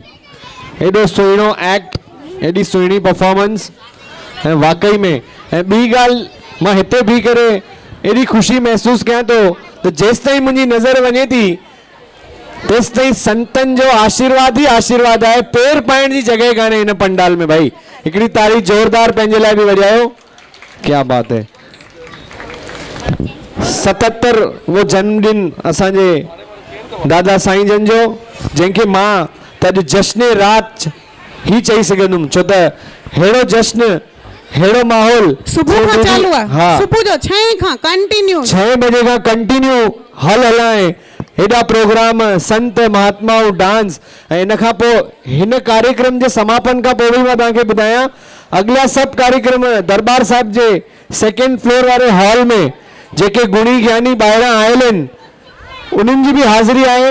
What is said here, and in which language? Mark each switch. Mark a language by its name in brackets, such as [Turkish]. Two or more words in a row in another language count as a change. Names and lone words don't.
[Sindhi] एॾो सुहिणो एक्ट, एॾी सुहिणी परफॉर्मेंस, ऐं वाकई में ऐं ॿी ॻाल्हि मां हिते बीह करे एॾी ख़ुशी महसूसु कयां थो त जेसि ताईं मुंहिंजी नज़र वञे थी तेसि ताईं संतनि जो आशीर्वाद ई आशीर्वाद आहे। पेर पाइण जी जॻह कान्हे हिन पंडाल में। भाई हिकिड़ी ताड़ी जोरदार पंहिंजे लाइ बि वॼायो। [Hindi] क्या बात है। [Sindhi] 77 वो जन्मदिन असांजे दादा साईं जन जो, जंहिंखे मां त अॼु जश्न रात ही चई सघंदुमि, छो त हेड़ो जश्न, हेड़ो माहौल सुबुह खां चालू आहे। हाँ, सुबुह जो 6 खां कंटिन्यू 6 बजे खां कंटिन्यू हलाए हेॾा प्रोग्राम, संत महात्माऊं, डांस, ऐं इन खां पोइ हिन कार्यक्रम जे समापन खां पोइ बि मां तव्हांखे ॿुधायां अॻिला सभु कार्यक्रम दरबार साहिब जे 2nd फ्लोर वारे हॉल में जेके गुणी ज्ञानी ॿाहिरां आयल आहिनि उन्हनि जी बि हाज़िरी आहे।